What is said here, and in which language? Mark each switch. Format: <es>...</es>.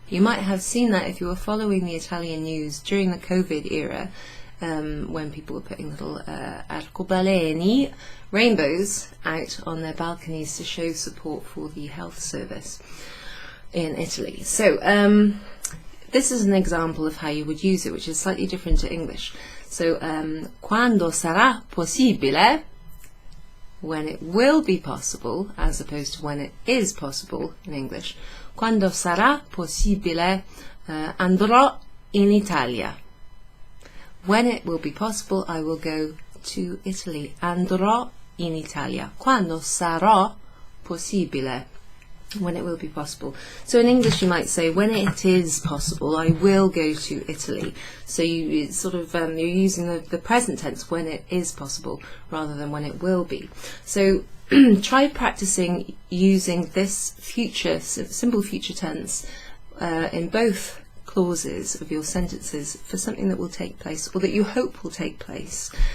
<en>You might have seen that if you were following the Italian news during the COVID era, when people were putting little arcobaleni, rainbows, out on their balconies to show support for the health service in Italy. So this is an example of how you would use it, which is slightly different to English. So</en> <it>quando sarà possibile,</it> <en>when it will be possible, as opposed to when it is possible in English.</en> <it>Quando sarà possibile, andrò in Italia.</it> <en>When it will be possible, I will go to Italy.</en> <it>Andrò in Italia. Quando sarà possibile,</it> <en>when it will be possible. So in English you might say, when it is possible, I will go to Italy. So you sort of you're using the present tense, when it is possible, rather than when it will be. So try practicing using this future, simple future tense in both clauses of your sentences for something that will take place, or that you hope will take place.</en>